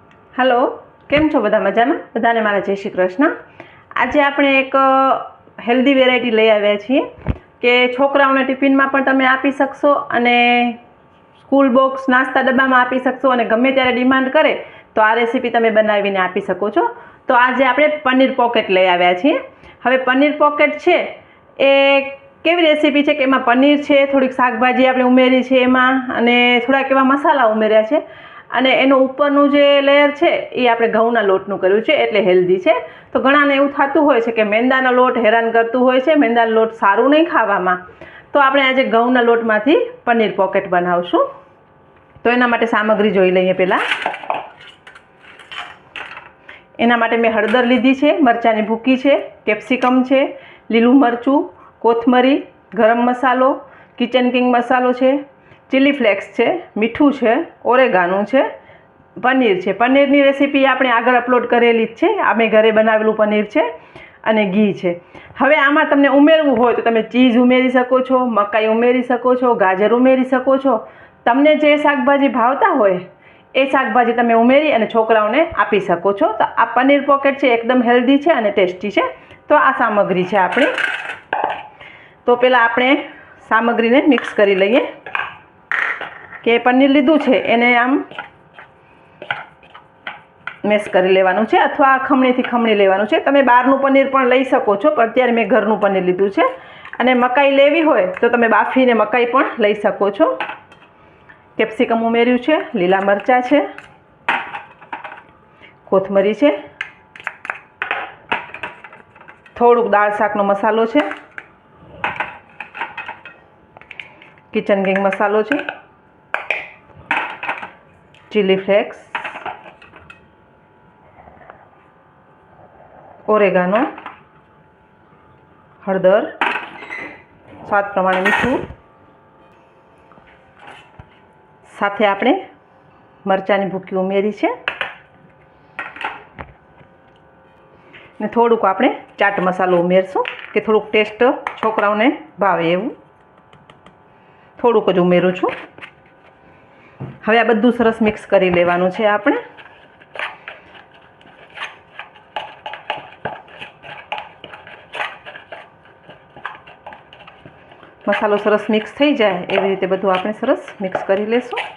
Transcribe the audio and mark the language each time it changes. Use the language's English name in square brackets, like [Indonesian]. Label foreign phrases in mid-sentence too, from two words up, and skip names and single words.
[Gujarati] હેલો કેમ છો બધા મજામાં? બધાને મારા જય શ્રી કૃષ્ણ। આજ આપણે એક [English] healthy variety [Gujarati] લઈ આવ્યા છીએ કે છોકરાઓને ટિફિન માં પણ તમે આપી શકશો અને [English] school box [Gujarati] નાસ્તા ડબ્બામાં આપી શકશો અને ગમે ત્યારે ડિમાન્ડ કરે તો આ રેસિપી તમે બનાવીને આપી શકો છો। તો આજ આપણે પનીર પૉકેટ લઈ આવ્યા છીએ। હવે પનીર પૉકેટ છે એ કેવી રેસિપી છે કે એમાં પનીર છે, થોડીક શાકભાજી આપણે ઉમેરી છે એમાં અને થોડાક એવા મસાલા ઉમેર્યા છે અને એનો ઉપરનું જે લેયર છે એ આપણે ઘઉંના લોટનું કર્યું છે એટલે હેલ્ધી છે। તો ઘણાને એવું થતું હોય છે કે મેંદાનો લોટ હેરાન કરતું હોય છે, મેંદાનો લોટ સારું નહીં ખાવામાં, તો આપણે આજે ઘઉંના લોટમાંથી પનીર પોકેટ બનાવશું। તો એના માટે સામગ્રી જોઈ લઈએ। પહેલાં એના માટે મેં હળદર લીધી છે, મરચાંની ભૂકી છે, કેપ્સિકમ છે, લીલું મરચું, કોથમરી, ગરમ મસાલો, કિચન કિંગ મસાલો છે, [English] chili flakes [Gujarati] છે, મીઠું છે, ઓરેગાનો છે, પનીર છે। પનીર ની રેસિપી આપણે આગળ અપલોડ કરેલી જ છે। આમે ઘરે બનાવેલું પનીર છે અને ઘી છે। હવે આમાં તમને ઉમેરવું હોય તો તમે ચીઝ ઉમેરી શકો છો, મકાઈ ઉમેરી શકો છો, ગાજર ઉમેરી શકો છો। તમને જે શાકભાજી ભાવતા હોય એ શાકભાજી તમે ઉમેરી અને છોકરાઓને આપી શકો છો। તો આ પનીર પૉકેટ છે એકદમ હેલ્ધી છે અને ટેસ્ટી છે। તો આ સામગ્રી છે આપણી। તો પહેલા આપણે સામગ્રીને મિક્સ કરી લઈએ કે પનીર લીધું છે એને આમ મેશ કરી લેવાનું છે અથવા ખમણીથી ખમણી લેવાનું છે। તમે બહારનું પનીર પણ લઈ શકો છો, પણ અત્યારે મેં ઘરનું પનીર લીધું છે। અને મકાઈ લેવી હોય તો તમે બાફીને મકાઈ પણ લઈ શકો છો। કેપ્સિકમ ઉમેર્યું છે, લીલા મરચા છે, કોથમરી છે, થોડુંક દાળ શાકનો મસાલો છે, કિચન કિંગ મસાલો છે, किचन किंग मसालो छे, [English] chili flakes, [Gujarati] ઓરેગાનો, હળદર, સ્વાદ પ્રમાણે મીઠું, સાથે આપણે મરચાની ભૂકી ઉમેરી છે ને થોડુંક આપણે ચાટ મસાલો ઉમેરશું કે થોડુંક ટેસ્ટ છોકરાઓને ભાવે એવું થોડુંક જ ઉમેરું છું। હવે આ બધું સરસ મિક્સ કરી લેવાનું છે આપણે। મસાલો સરસ મિક્સ થઈ જાય એવી રીતે બધું આપણે સરસ મિક્સ કરી લેશું।